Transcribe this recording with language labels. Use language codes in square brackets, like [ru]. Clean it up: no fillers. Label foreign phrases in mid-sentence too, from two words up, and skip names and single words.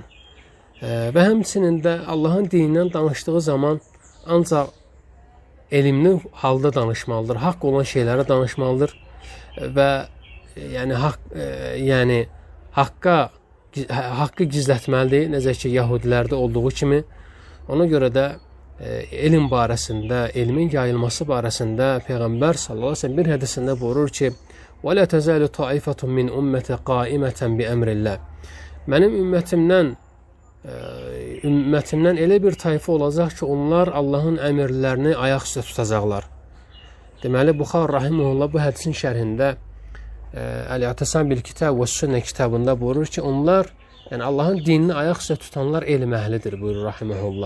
[az] Və həmçinin də Allahın dinindən danışdığı zaman ancaq elmli halda danışmalıdır, haqq olan şeylərə danışmalıdır və haqqı gizlətməlidir, necə ki Yahudilərdə olduğu kimi. Ona görə də elm barəsində, elmin yayılması barəsində Peyğəmbər [ar] صلى الله عليه وسلم [az] bir hədisində buyurur ki: [ar] "ولا تزال طائفة من أمتي قائمة بأمر الله." [az] Mənim ümmətimdən elə bir tayfa olacaq ki, onlar Allahın əmrlərini ayaq üstə tutacaqlar. Deməli, Buxari rahimehullah bu hədisin şərhində Əl-İ'tisam bil Kitab və Sünnə kitabında buyurur ki, onlar, yəni Allahın dinini ayaq üstə tutanlar elm əhlidir, buyurur rahimehullah.